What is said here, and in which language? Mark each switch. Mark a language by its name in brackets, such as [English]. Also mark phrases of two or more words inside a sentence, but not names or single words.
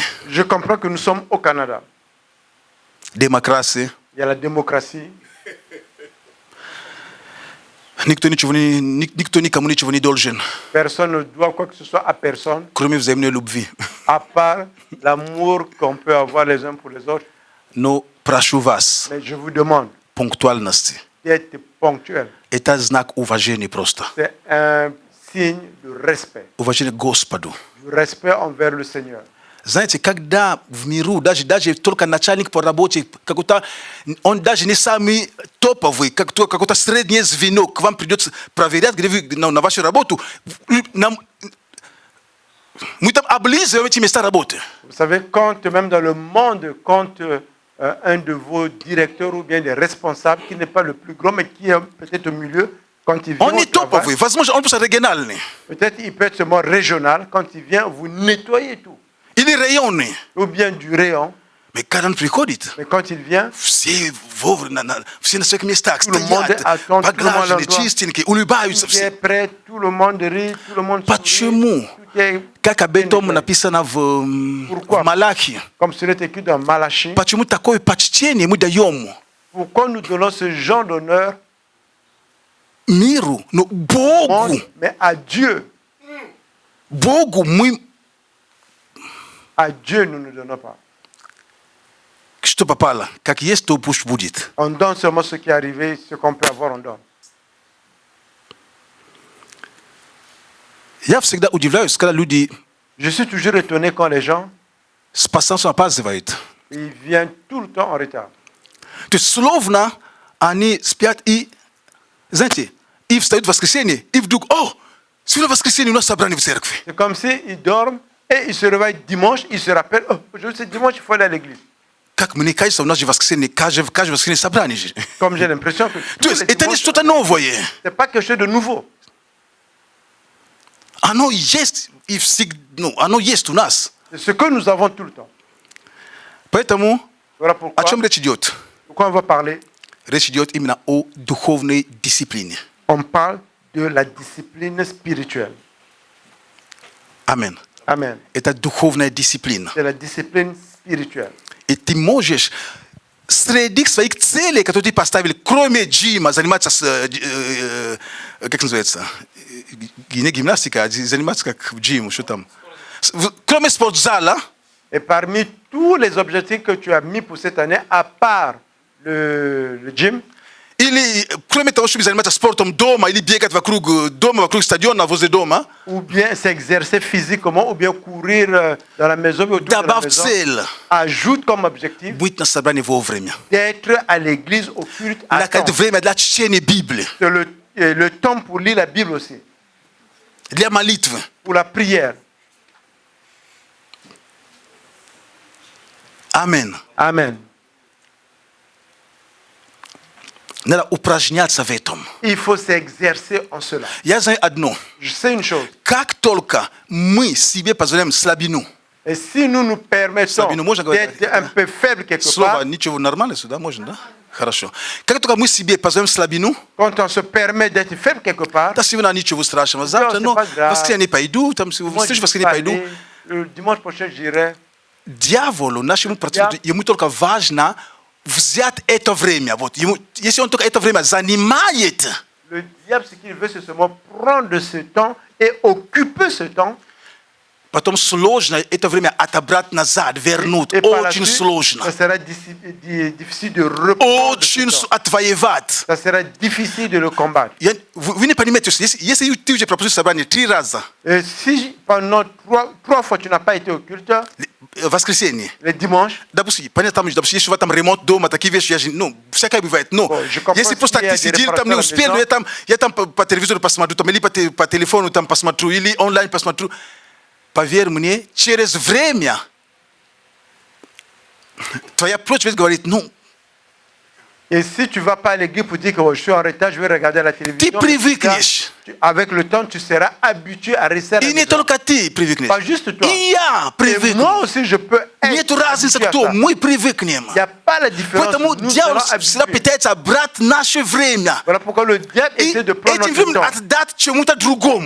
[French] Je comprends que nous sommes au Canada. Démocratie. Il y a la démocratie. Personne ne doit quoi que ce soit à personne. À part l'amour qu'on peut avoir les uns pour les autres. [Polish] No proszę was. [French] Mais je vous demande d'être ponctuel. C'est un signe de respect. Du respect envers le Seigneur. [Russian] Знаете, когда в миру, даже только начальник по работе, какой-то, он даже не самый топовый, какое-то среднее звено, к вам придется проверять, где вы на вашу работу, мы там облизываем эти места работы. [French] Vous savez, quand même dans le monde, quand un de vos directeurs ou bien des responsables, qui n'est pas le plus grand, mais qui est peut-être au milieu, quand il vient on est [Russian] топовый, возможно, он просто региональный. [French] Peut-être il peut être seulement régional, quand il vient, vous nettoyez tout. [Russian] Или районный. [French] Ou bien du rayon. Mais quand [Russian] он приходит, [French] mais quand il vient, [Russian] все на своих местах стоят, поглаженные, чистенькие, улыбаются все. [French] Prêt, tout le monde rit, tout le monde [Russian] Почему? Как об этом написано в Малахии. [French] Comme cela est écrit dans Malachie. [Russian] Почему такое почтение мы даем? [French] Pourquoi nous donnons ce genre d'honneur? [Russian] Миру, но Богу. [French] Mais à Dieu. [Russian] Богу мы. [French] À Dieu nous ne donnons pas. [Russian] Что попало? Как есть, то пусть будет. [French] On donne seulement ce qui est arrivé, ce qu'on peut avoir, on donne. [Russian] Я всегда удивляюсь, когда люди. [French] Je suis toujours étonné quand les gens. [Russian] С постоянством опаздывают. [French] Ils viennent tout le temps en retard. [Russian] То есть словно они спят и, знаете, и встают в воскресенье, и вдруг, сегодня воскресенье у нас собрание в церкви. [French] C'est comme si ils dorment et ils se réveillent dimanche, ils se rappellent, aujourd'hui c'est dimanche, il faut aller à l'église. [Russian] Как мне кажется, у нас же воскресенье, каждое воскресенье собрание же. [French] Comme j'ai l'impression que [Russian] то есть это не что-то новое. [French] C'est pas quelque chose de nouveau. [Russian] Оно есть и всегда, оно есть у нас. [French] C'est ce que nous avons tout le temps. [Russian] Поэтому [French] voilà pourquoi, [Russian] о чем речь идет? [French] Pourquoi on va parler? [Russian] Речь идет именно о духовной дисциплине. [French] On parle de la discipline spirituelle. Amen. Amen. [Russian] Это духовная дисциплина. [French] C'est la discipline spirituelle. [Russian] И ты можешь среди своих целей, которые ты поставил, кроме джима, заниматься как называется, не гимнастика, а заниматься как в джим, что там, кроме спортзала. [French] Et parmi tous les objectifs que tu as mis pour cette année, à part le gym, [Russian] или кроме того, чтобы заниматься спортом дома, или бегать вокруг дома, вокруг стадиона, возле дома, [French] ou bien s'exercer physiquement, ou bien courir dans la maison, ou autour de la maison, [Russian] цель, [French] ajoute comme objectif [Russian] быть на собрании вовремя. [French] D'être à l'église au culte à temps. [Russian] Время для чтения Библии. [French] C'est le temps pour lire la Bible aussi. [Russian] Для молитвы. [French] Pour la prière. Amen. Amen. [Russian] Надо упражняться в этом. [French] Il faut s'exercer en cela. [Russian] Я знаю одно. [French] Je sais une chose. [Russian] Как только мы себе позволяем слабину. [French] Et si nous nous permettons d'être un peu faible quelque part. [Russian] Слово ничего нормально сюда можно, да? Хорошо. Как только мы себе позволяем слабину. [French] Quand on se permet d'être faible quelque part. [Russian] Да сегодня ничего страшного. Завтра, ну, воскресенье пойду, там, в воскресенье пойду. [French] Dimanche prochain j'irai. [Russian] Дьяволу, нашему противнику, ему только важно взять это время. Вот, ему, если он только это время занимает, [French] le diable, ce qu'il veut, c'est seulement prendre ce temps et occuper ce temps. [Russian] Потом сложно это время отобрать назад, вернуть. Очень сложно. [French] Ça sera difficile de reprendre. [Russian] Очень отвоевать. [French] Ça sera difficile de le combattre. [Russian] Вы не понимаете, если ты уже пропустил собрание 3 раза. [French] Si pendant trois fois tu n'as pas été au culte. [Russian] Воскресенье. [French] Le dimanche. [Russian] Допустим, понятно, допустим, если там ремонт дома, такие вещи, ну, всякое бывает. Но если просто ты сидел, там не успел, я там по телевизору посмотрю, там, или по телефону там посмотрю, или онлайн посмотрю. Поверь мне, через время твоя плоть говорит, ну. [French] Et si tu vas pas à l'église pour dire que je suis en retard, je vais regarder la télévision. [Russian] Ты привыкнешь. [French] avec le temps, tu seras habitué à rester à la maison. Pas juste toi. Et moi aussi, je peux être [Russian] Нет разницы, [French] habitué à [Russian] кто. [French] ça. [Russian] Мы [French] Il [Russian] привыкнем. [French] n'y a pas la différence. [Russian] Поэтому [French] Nous [Russian] дьявол [French] serons [Russian] всегда [French] habitués. [Russian] пытается брать наше время. [French] Voilà pourquoi le diable [Russian] И [French] essaie de prendre [Russian] этим [French] notre [Russian] временем [French] temps. [Russian] отдать чему-то другому.